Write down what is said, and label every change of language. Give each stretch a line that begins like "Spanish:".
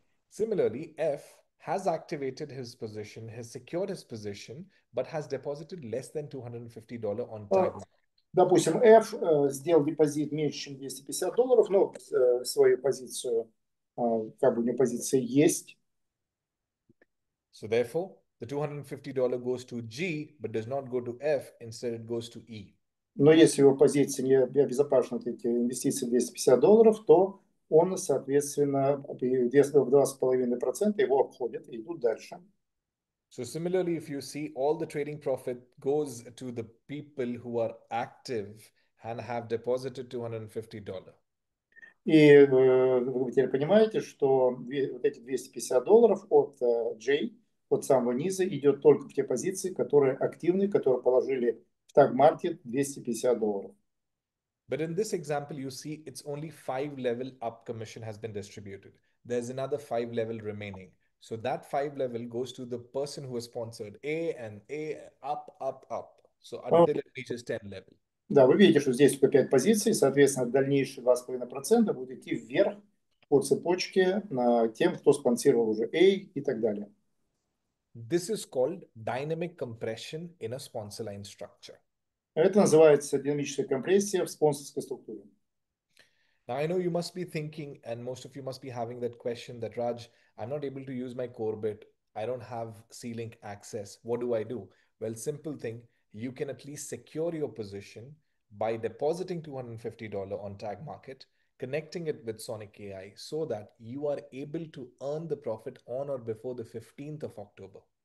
English: Similarly, F has activated his position, has secured his position, but has deposited less than $250 on tag.
Russian: Допустим, F сделал депозит меньше, чем $250, но свою позицию, как бы у него позиция есть.
English: So therefore, the $250 goes to G, but does not go to F. Instead, it goes to E.
Russian: Но если его позиция не обезопасена от этих инвестиций $250, то он, соответственно, в 2,5% его обходит и идут дальше.
English: So similarly, if you see, all the trading profit goes to the people who are active and have deposited $250.
Russian: И вы теперь понимаете, что вот эти $250 от J, от самого низа, идет только в те позиции, которые активны, которые положили в таг-маркет $250.
English: But in this example, you see it's only 5 level up commission has been distributed. There's another 5 level remaining. So that 5 level goes to the person who has sponsored A and A up, up, up. So until it reaches 10 level.
Russian: Да, вы видите, что здесь только 5 позиций, соответственно, дальнейшие 2,5% будут идти вверх по цепочке тем, кто спонсировал уже A и так далее.
English: This is called dynamic compression in a sponsor line structure.
Russian: Это называется динамическая компрессия в спонсорской структуре.
English: Now, I know you must be thinking, and most of you must be having that question that, Raj, I'm not able to use my CORBIT. I don't have C-Link access. What do I do? Well, simple thing. You can at least secure your position by depositing $250 on Tag Market, connecting it with Sonic AI so that you are able to earn the profit on or before the 15th of October.